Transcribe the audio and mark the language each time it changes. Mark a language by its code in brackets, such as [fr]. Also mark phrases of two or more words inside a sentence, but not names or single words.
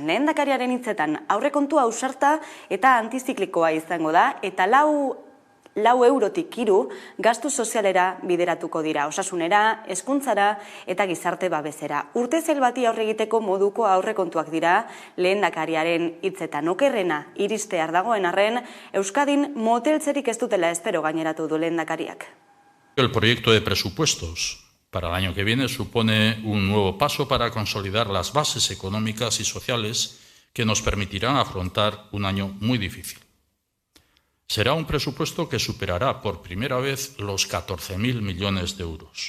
[eu] Lehendakariaren hitzetan aurrekontua ausarta eta antiziklikoa izango da eta 4 eurotik 3 gastu sozialera bideratuko dira, osasunera, hezkuntzara eta gizarte babesera. Urtezel bati aurre egiteko moduko aurrekontuak dira lehendakariaren hitzetan. Okerrena iristear dagoen arren, Euskadin moteltzerik ez dutela espero gaineratu du lehendakariak. [es] El proyecto de presupuestos para el año que viene supone un nuevo paso para consolidar las bases económicas y sociales que nos permitirán afrontar un año muy difícil. Será un presupuesto que superará por primera vez los 14.000 millones de euros.